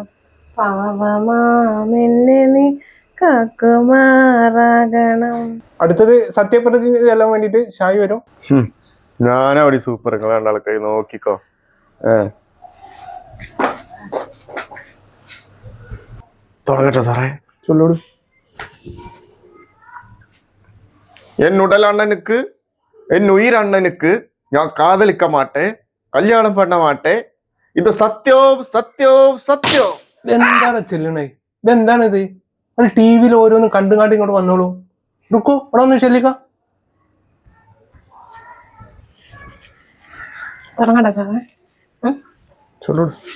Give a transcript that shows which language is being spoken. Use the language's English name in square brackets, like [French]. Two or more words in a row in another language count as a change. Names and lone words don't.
[Malayalam] പാവമാമെന്നെ നീ കാക്കുമാറാകണം. അടുത്തത് സത്യപ്രതിജ്ഞ ചെല്ലാൻ വേണ്ടിട്ട് ഷായി വരും. ഞാനവിടെ സൂപ്പർ. രണ്ടാൾക്കാർ നോക്കിക്കോ. തുടങ്ങട്ടെ സാറേ? ചൊല്ലൂട്. [Tamil] என் உடல் அண்ணனுக்கு, என் உயிர் அண்ணனுக்கு நான் காதலிக்க மாட்டேன், கல்யாணம் பண்ண மாட்டேன். [Malayalam] ഇത് സത്യം സത്യം സത്യം. എന്താണ് ചെല്ലണേ? ഇതെന്താണിത്? അത് ടി വിയിൽ ഓരോന്നും കണ്ടുകാണ്ട് ഇങ്ങോട്ട് വന്നോളൂ. റുക്കോ ഇവിടെ ഒന്ന് ചെല്ലിക്ക. തുടങ്ങട്ടെ സാറേ? ചൊല്ലൂട്.